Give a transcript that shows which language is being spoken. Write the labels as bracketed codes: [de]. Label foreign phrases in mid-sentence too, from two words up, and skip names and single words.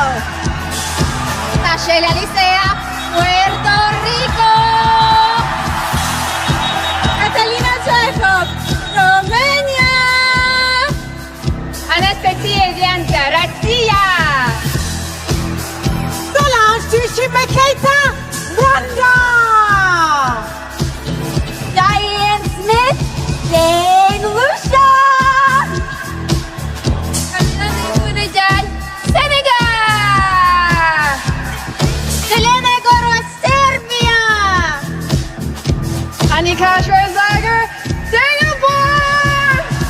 [en] Tashelia Licea, Puerto Rico. Catalina Jacob, Romania. Anastasia Dianta, Russia. Solange Tushima Keita, Rwanda. Diane Smith, Saint Lucia. Abdulaziz Senegal. Selena Goro, Serbia. Annika Schwarzenegger, Singapore.